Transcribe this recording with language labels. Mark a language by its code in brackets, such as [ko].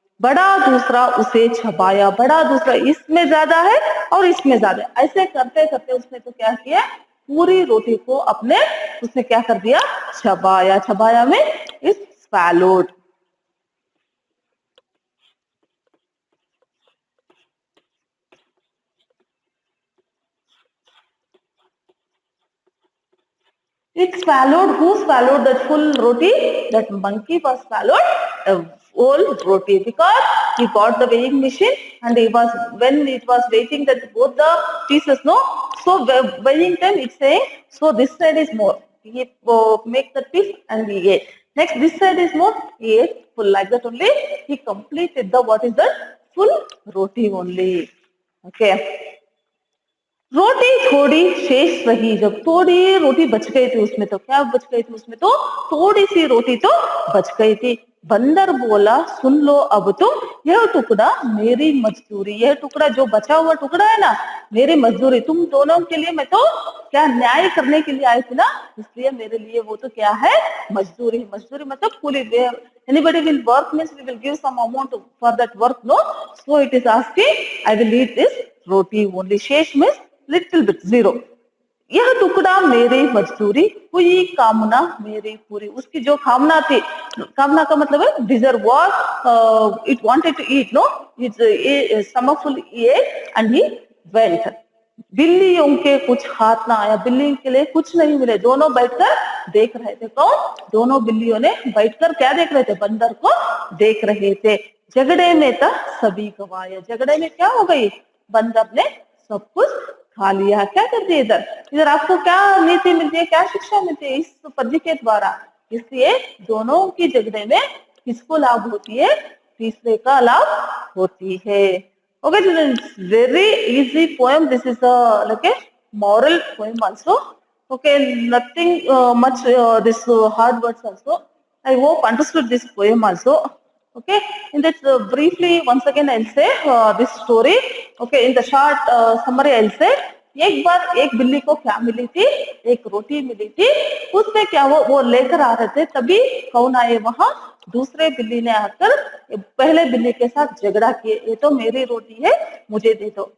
[hi] बड़ा दूसरा उसे छपाया, बड़ा दूसरा इसमें ज्यादा है और इसमें ज्यादा है, ऐसे करते करते उसने तो क्या किया, पूरी रोटी को अपने उसने क्या कर दिया, छपाया। छपाया में इस [en] swallowed, it swallowed. Who swallowed that full roti? That monkey was swallowed a whole roti because he got the weighing machine and he was, when it was weighting that both the pieces, no. So weighing time it's saying, so this side is more. He make the piece and he ate. Next this side is more. He ate full, like that only. He completed the, what is that, full roti only. Okay. [hi] रोटी थोड़ी शेष रही, जब थोड़ी रोटी बच गई थी उसमें, तो क्या बच गई थी उसमें, तो थोड़ी सी रोटी तो बच गई थी। बंदर बोला, सुन लो अब तुम, यह टुकड़ा मेरी मजदूरी, यह टुकड़ा जो बचा हुआ टुकड़ा है ना, मेरी मजदूरी, तुम दोनों के लिए मैं तो क्या न्याय करने के लिए आई थी ना, इसलिए मेरे लिए वो तो क्या है, मजदूरी। मजदूरी मतलब पूरी, [en] anybody will work means we will give some amount for that work, no, so it is asking I will eat this roti only. [hi] शेष [en] means little bit, zero. [hi] यह टुकड़ा मेरी मजदूरी, हुई कामना मेरी पूरी, उसकी जो कामना थी, कामना का मतलब है [en] Deserve, what it wanted to eat, no, it's stomach full at end he went. [hi] बिल्लियों के कुछ हाथ ना आया, बिल्ली के लिए कुछ नहीं मिले, दोनों बैठकर देख रहे थे। कौन, दोनों बिल्लियों ने बैठकर क्या देख रहे थे, बंदर को देख रहे थे। झगड़े में था सभी गवाया, झगड़े में क्या हो गई, बंदर ने सब कुछ खा लिया। क्या करती है इधर, इधर आपको क्या नीति मिलती है, क्या शिक्षा मिलती है इस पद्य के द्वारा, इसलिए दोनों की झगड़े में किसको लाभ होती है, तीसरे का लाभ होती है। [en] Okay, students, very easy poem. This is like a moral poem also. Okay, nothing much this hard words also. I hope understood this poem also. Okay, in that briefly once again I'll say this story. Okay, in the short summary I'll say, [hi] एक बार एक बिल्ली को क्या मिली थी, एक रोटी मिली थी। उसमें क्या वो लेकर आ रहे थे, तभी कौन आए वहां, दूसरे बिल्ली ने आकर पहले बिल्ली के साथ झगड़ा किए, ये तो मेरी रोटी है मुझे दे दो।